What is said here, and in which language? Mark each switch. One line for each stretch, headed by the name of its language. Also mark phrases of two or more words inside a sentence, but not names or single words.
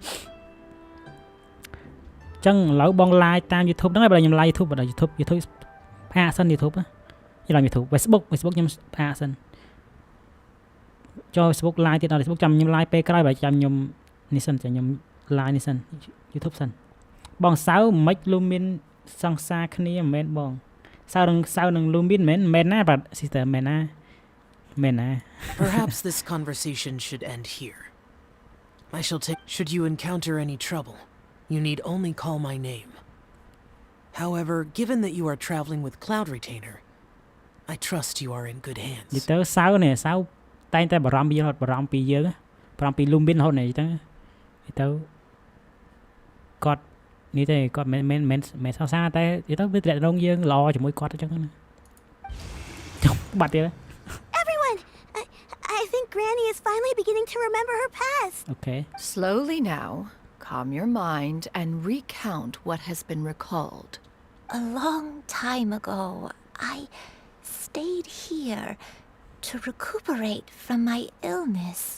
Khmer: ចឹងឥឡូវបង live តាម YouTube ហ្នឹងហើយបើខ្ញុំ live YouTube បើ YouTube ផាកសិន YouTube ខ្ញុំ live YouTube Facebook ខ្ញុំផាកសិនចូល Facebook live ទៀតដល់ Facebook ចាំខ្ញុំ live ពេលក្រោយបើចាំខ្ញុំនេះសិនចាំខ្ញុំ live នេះសិន YouTube សិនបងសៅមិន Lumin សង្សារគ្នាមិនមែនបងសៅនឹង Lumin មិនណាបាទ sister មិនណា
English: Perhaps this conversation should end here. I shall take... Should you encounter any trouble, you need only call my name. However, given that you are traveling with Cloud Retainer, I trust you are in good hands.
Khmer: និយាយទៅសៅនេះសៅតែងតែបារម្ភយើងអត់បារម្ភពីយើងបារម្ភពី Lumin រហូតនេះទៅគាត់នេះទេគាត់មិនសង្សារតែនិយាយទៅវាត្រាក់ត្រង់យើងល្អជាមួយគាត់អញ្ចឹងណាចុះបាត់ទៀត
English: Everyone! I think Granny is finally beginning to remember her past. Okay. Slowly now, calm your mind and recount what has been recalled. A long time ago, I stayed here to recuperate from my illness.